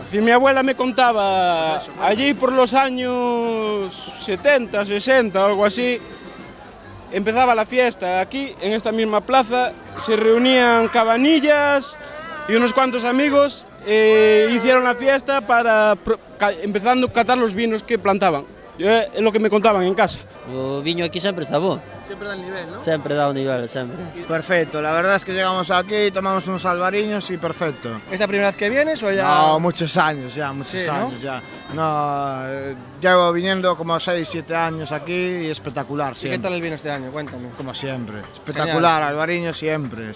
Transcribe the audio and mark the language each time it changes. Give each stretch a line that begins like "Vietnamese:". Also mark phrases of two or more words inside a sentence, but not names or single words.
Spanish: Si mi abuela me contaba, allí por los años 70, 60 o algo así, empezaba la fiesta. Aquí, en esta misma plaza, se reunían cabanillas y unos cuantos amigos hicieron la fiesta empezando a catar los vinos que plantaban. Es lo que me contaban en casa.
Galician: O viño aquí sempre está bo.
Spanish: Siempre da el nivel, ¿no?
Galician: Sempre dá o nivel, sempre.
Spanish: Perfecto, la verdad es que llegamos aquí, tomamos unos albariños y perfecto. ¿Es la primera vez que vienes o ya...? No, muchos años ya, Sí, ¿no? años ya. No, llevo viniendo como 6, 7 años aquí y espectacular ¿Y siempre. qué tal el vino este año? Cuéntame. Como siempre, espectacular, albariño siempre.